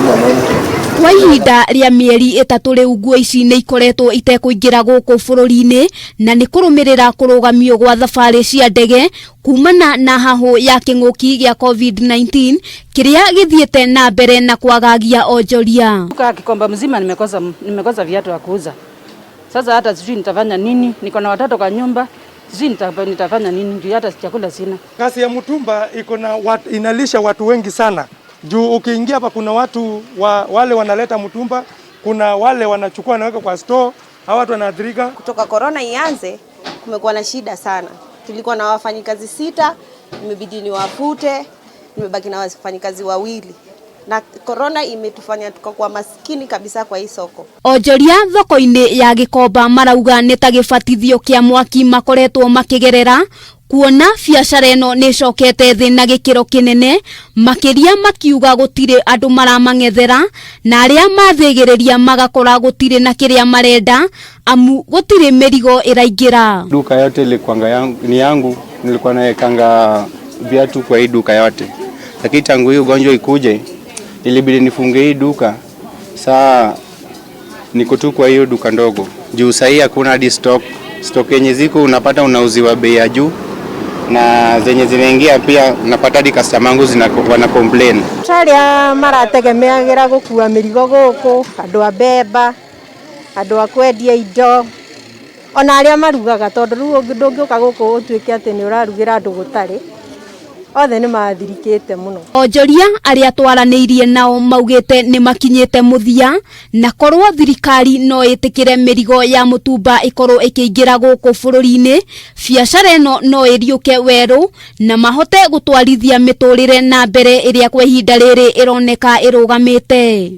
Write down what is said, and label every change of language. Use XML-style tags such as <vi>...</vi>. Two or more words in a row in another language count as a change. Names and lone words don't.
<ki>Kwa ihinda rĩa mĩeri ĩtatũ rĩu nguo ici nĩ ikoretwo itekũingĩra gũkũ bũrũri-inĩ na nĩ kũrũmĩrĩra kũrũgamio gwa thabarĩ cia ndege kumana na hahũ ya kĩng'ũki gĩa COVID-19 kĩrĩa gĩthiĩte na mbere na kwagagia onjoria.</ki> <sw>Gikomba mzima nimekosa viatu vya kuuza. Sasa hata sijui nitafanya nini, niko na watoto kwa nyumba, sijui nitafanya nini, ndio hata chakula sina. Kazi ya mutumba inalisha watu wengi sana. Juu ukiingia hapa kuna watu wale wanaleta mutumba, kuna wale wanachukua naweka kwa store, hao watu wanaathirika. Kutoka corona ianze kumekuwa na shida sana. Tulikuwa na wafanyikazi 6, imebidi niwafute, nimebaki na wafanyikazi 2. Na corona imetufanya tukakuwa maskini kabisa kwa hii soko.</sw> <ki>Onjoria thoko-inĩ ya Gikomba marauga nĩ ta gĩbatithio kĩa mwaki makoretwo makĩgerera, kuona biacara ĩno nĩ cokete thĩ na gĩkĩro kĩnene, makĩria makiuga gũtirĩ andũ maramang'ethera na arĩa mathĩgĩrĩria magakora gũtirĩ na kĩrĩa marenda amu gũtirĩ mĩrigo ĩraingĩra.</ki> <sw>Duka yote ni yangu, nilikuwa naekanga viatu kwa hii duka yote, lakini tangu hii ugonjwa ikuje ilibidi nifunge hii duka. Saa niko tu kwa hiyo duka ndogo juu sahii hakuna hadi stock yenye ziko unapata unauziwa bei ya juu, na zenye zinaingia pia unapata hadi customer wangu wana complain.</sw> <ki>Taria marategemeagira gukua mirigo guku, andu a beba, andu a kwendia indo, ona aria marugaga tondu riu ndungiuka guku utuike ati ni urarugira andu gutari, othe nĩ mathirikĩte mũno. Onjoria arĩa twaranĩirie nao maugĩte nĩ makinyĩte mũthia na korwo thirikari no ĩtĩkĩre mĩrigo ya mutumba ĩkorwo ĩkĩingĩra gũkũ bũrũri-inĩ, biacara ĩno no ĩriũke werũ na mahote gũtwarithia mĩtũrĩre na mbere ĩrĩa kwa ihinda rĩrĩ ĩroneka ĩrũgamĩte.</ki>